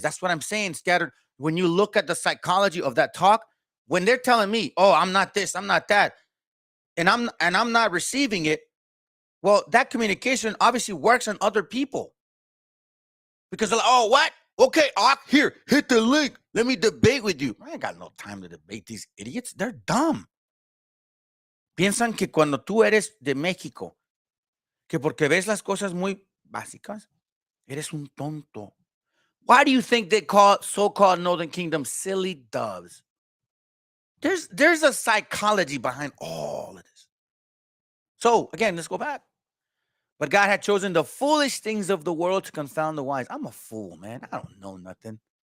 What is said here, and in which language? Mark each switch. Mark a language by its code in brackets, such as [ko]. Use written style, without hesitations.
[en] That's what I'm saying, scattered. When you look at the psychology of that talk, when they're telling me, oh, I'm not this, I'm not that, and I'm not receiving it, well, that communication obviously works on other people because they're like, oh, what? Okay, here, hit the link. Let me debate with you. I ain't got no time to debate these idiots. They're dumb. [es] Piensan que cuando tú eres de México, que porque ves las cosas muy básicas, eres un tonto. [en] Why do you think they call so-called Northern Kingdom silly doves? There's a psychology behind all of this. So again, let's go back. But God had chosen the foolish things of the world to confound the wise. I'm a fool, man. I don't know nothing.